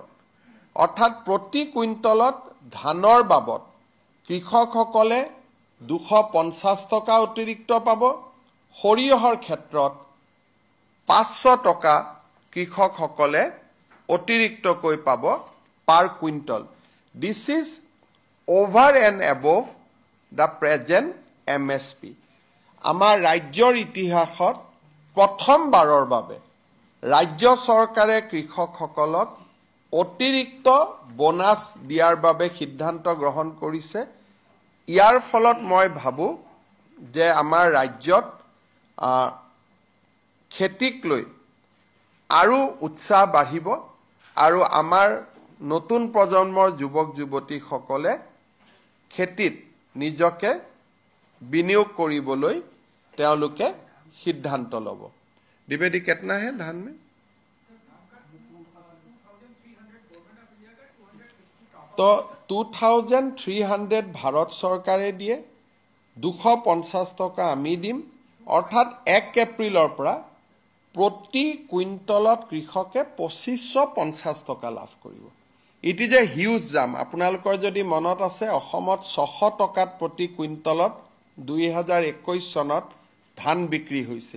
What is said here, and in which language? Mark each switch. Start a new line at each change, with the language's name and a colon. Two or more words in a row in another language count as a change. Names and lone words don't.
Assamese: অৰ্থাৎ প্ৰতি কুইণ্টলত ধানৰ বাবদ কৃষকসকলে 250 টকা অতিৰিক্ত পাব, সৰিয়হৰ ক্ষেত্ৰত 500 টকা কৃষকসকলে অতিৰিক্তকৈ পাব পাৰ কুইণ্টল।
English: This is over and above the present MSP.
Assamese: আমাৰ ৰাজ্যৰ ইতিহাসত প্ৰথমবাৰৰ বাবে ৰাজ্য চৰকাৰে কৃষকসকলক অতিৰিক্ত বোনাছ দিয়াৰ বাবে সিদ্ধান্ত গ্ৰহণ কৰিছে। ইয়াৰ ফলত মই ভাবো যে আমাৰ ৰাজ্যত খেতিক লৈ আৰু উৎসাহ বাঢ়িব আৰু আমাৰ নতুন প্ৰজন্মৰ যুৱক যুৱতীসকলে খেতিত নিজকে বিনিয়োগ কৰিবলৈ তেওঁলোকে সিদ্ধান্ত ল'ব।
Hindi: द्विवेदी कितना है धान में?
Assamese: तो 2300 ভাৰত চৰকাৰে দিয়ে, 250 টকা আমি দিম। অৰ্থাৎ 1 এপ্ৰিলৰ পৰা প্ৰতি কুইণ্টলত কৃষকে 2550 টকা লাভ কৰিব।
English: it is a huge jam.
Assamese: আপোনালোকৰ যদি মনত আছে অসমত 600 টকাত প্ৰতি কুইণ্টলত 2021 চনত ধান বিক্ৰী হৈছিল।